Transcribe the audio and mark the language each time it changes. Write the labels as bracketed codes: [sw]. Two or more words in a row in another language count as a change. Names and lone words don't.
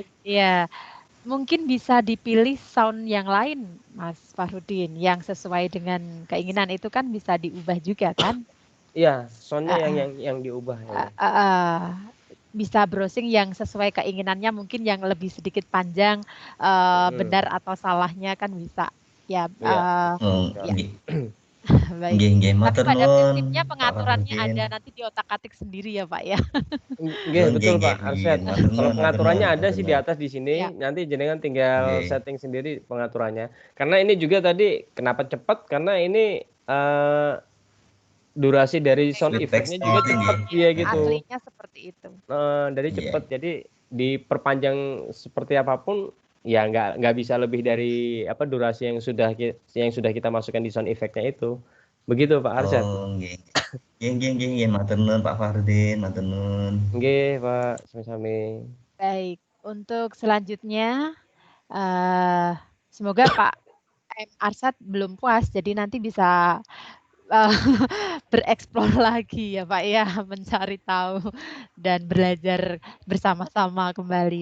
[id] Iya, mungkin bisa dipilih sound yang lain, Mas Fahrudin, yang sesuai dengan keinginan itu kan bisa diubah juga kan? Iya, soundnya Uh, yang diubah ini. Bisa browsing yang sesuai keinginannya, mungkin yang lebih sedikit panjang, benar atau salahnya kan bisa. Ya, Iya. Oh, ya. nggih. Baik. [jv] Nggih, nggih. [id] Tapi [jv] Matur [id] pada [jv] nuwun [id] prinsipnya Pak pengaturannya Fakhrudin. ada nanti di otak-atik sendiri ya, Pak ya. Nggih, Oh, nggih, betul nggih. Pak Arsyad. [jv] Matur [id] Kalau [jv] nuwun, matur nuwun, [id] pengaturannya ada [jv] matur [id] sih di [jv] nuwun. [id] atas di Ya. sini, nanti jenengan tinggal Nggih. setting sendiri pengaturannya. Karena ini juga tadi kenapa cepat? Karena ini durasi dari sound Sweet text effect-nya juga gitu cepat nggih. dia Heeh. gitu. Aslinya seperti itu. Dari Iya. cepat. Jadi diperpanjang seperti apapun ya nggak bisa lebih dari durasi yang sudah kita masukkan di [en] sound effect- [id] nya itu. Begitu Pak Arsyad. Oh, nggih. [jv] Nggih, matur nuwun Pak Farudin, matur nuwun. Nggih, Pak, sami-sami. [id] Baik, untuk selanjutnya semoga Pak M. Arsad belum puas, jadi nanti bisa bereksplor lagi ya Pak ya, mencari tahu dan belajar bersama-sama kembali.